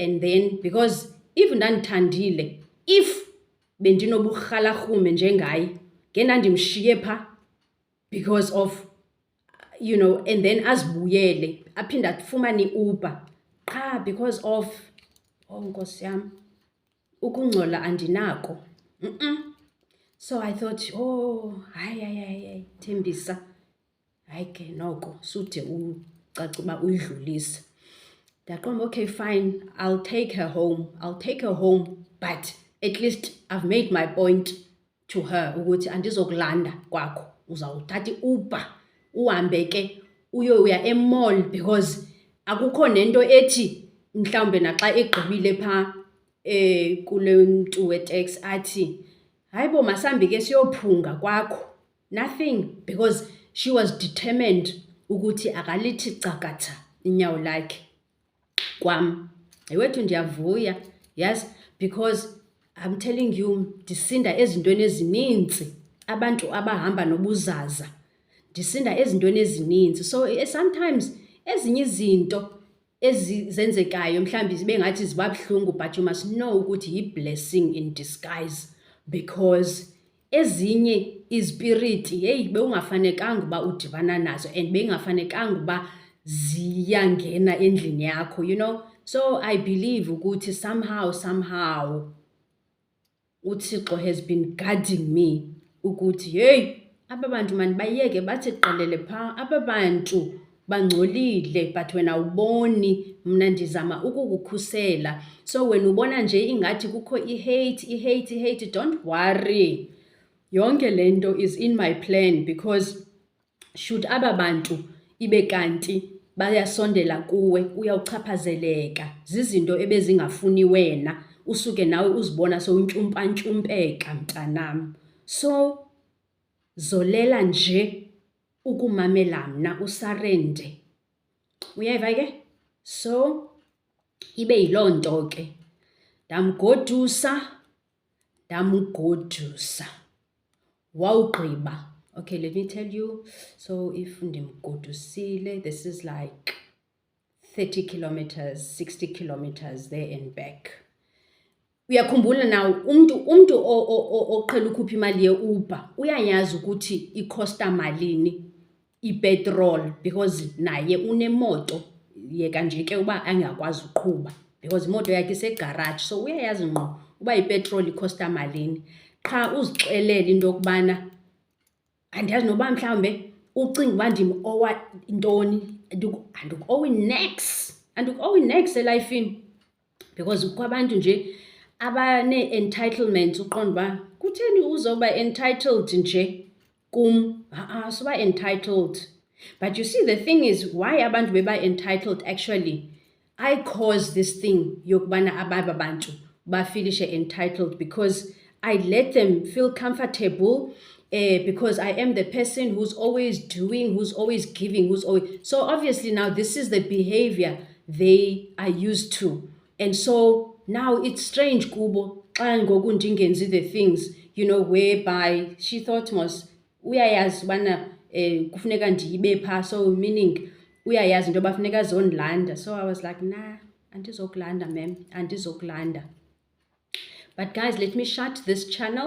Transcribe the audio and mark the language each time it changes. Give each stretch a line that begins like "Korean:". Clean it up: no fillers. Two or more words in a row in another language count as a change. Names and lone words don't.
English: And then because if
Xhosa: ndandithandile, if bendinoburhalarhume njengaye ngendandimshiye pha
English: because of you know, and then
Xhosa: azibuyele aphinde afumane iUber qha
English: because of
Xhosa: Nkosi yam ukungcola andinako.
English: So I thought,
Xhosa: oh hayi Thembisa, hayi ke noko sude ucace uba uyidlulise. Ndaqonda
English: okay fine, I'll take her home, but at least I've made my point to her
Xhosa: ukuthi andizokulanda kwakho, uzawuthatha iUber uhambe ke uyoya emall because akukho nento ethi mhlawumbe naxa egqibile pha kule mntu weteksi athi hayibo masihambe ke siyophunga kwakho.
English: Nothing, because she was determined
Xhosa: ukuthi akalithi cakatha inyawo lakhe kwam. Wethu ndiyavuya,
English: yes, because I'm telling you
Xhosa: ndisinda ezintweni ezininzi, abantu abahamba nobuzaza ndisinda ezintweni ezininzi. So sometimes ezinye izinto ezenzekayo mhlawumbi zibe ngathi ziba buhlungu,
English: but you must know
Xhosa: ukuthi yi-
English: blessing in disguise,
Xhosa: because ezinye izipiriti heyi bewungafanekanga uba udibana nazo and beyingafanekanga uba ziyangena endlini yakho,
English: you know. So I believe
Xhosa: ukuthi somehow uThixo
English: has been guiding me
Xhosa: ukuthi heyi aba bantu manibayeke bathi qelele phaa, aba bantu bangcolile but wena awuboni, mna ndizama ukukukhusela. So wena ubona nje ingathi kukho i-hate,
English: don't worry,
Xhosa: yonke le nto
English: is in my plan,
Xhosa: because should aba bantu ibe kanti bayasondela kuwe uyawuchaphazeleka zizinto ebezingafuni wena, usuke nawe uzibona sowuntyumpantyumpeka mntanam. So zolela nje ukumamela mna, usarende, uyayiva ke. So ibe yiloo nto ke ndamgodusa wawugqiba.
English: Okay, let me tell you, so if ndimgodusile, this is like 30 kilometers, 60 kilometers there and back.
Xhosa: Uyakhumbula now umntu oqhela ukhupha imali yeUber uyayazi ukuthi ikhosta malini ipetrol, because naye unemoto, yeka nje ke uba angakwazi uqhuba because imoto yakhe isegarage. So uyayazi ngqo uba ipetrol ikhosta malini. Qha uzixelele into yokubana andiyazi noba mhlawumbe ucinga uba ndim-owa intoni, andikuowi nex elifini, because kukho abantu nje abane-entitlement uqonda uba kutheni uzoba entitled nje kum. Suba entitled.
English: But you see, the thing is, why
Xhosa: abantu beba
English: entitled, actually I caused this thing
Xhosa: yokubana ababa bantu bafilishe
English: entitled, because I let them feel comfortable, because I am the person who's always doing, who's always giving, so obviously now this is the behavior they are used to. And so now it's strange
Xhosa: kubo xa ngoku ndingenzi
English: the things, you know, whereby she thought
Xhosa: mos uyayazi ubana kufuneka ndibe pha,
English: so meaning
Xhosa: uyayazi into yoba funeka azondilanda.
English: So I was like, nah,
Xhosa: andizokulanda mem, andizokulanda.
English: But guys, let me shut this channel.